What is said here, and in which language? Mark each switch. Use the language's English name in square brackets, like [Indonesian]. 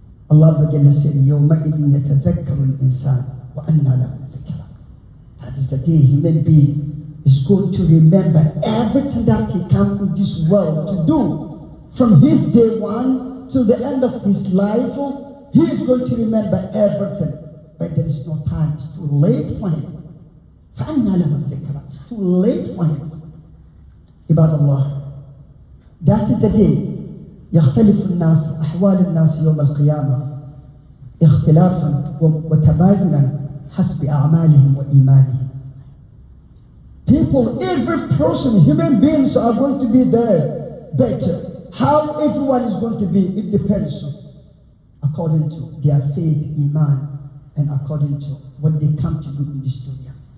[English] Allah said, [Arabic] يَوْمَئِذٍ يَتَذَكَّرُ الْإِنسَانُ وَأَنَّى لَهُ الذِّكْرَى. [English] That is the day human being is going to remember everything that he came in this world to do. From his day one to the end of his life, he is going to remember everything. But there is no time. It's too late for him. [Arabic] فَأَنَّى لَهُ الذِّكْرَى. [English] It's too late for him. Ibad Allah. That is the day. [Arabic] يختلف الناس أحوال الناس يوم القيامة اختلافا وتباينا حسب أعمالهم وإيمانهم. [English] People, every person, human beings are going to be there. But how everyone is going to be, it depends according to their faith, iman, and according to what they come to do in this dunya.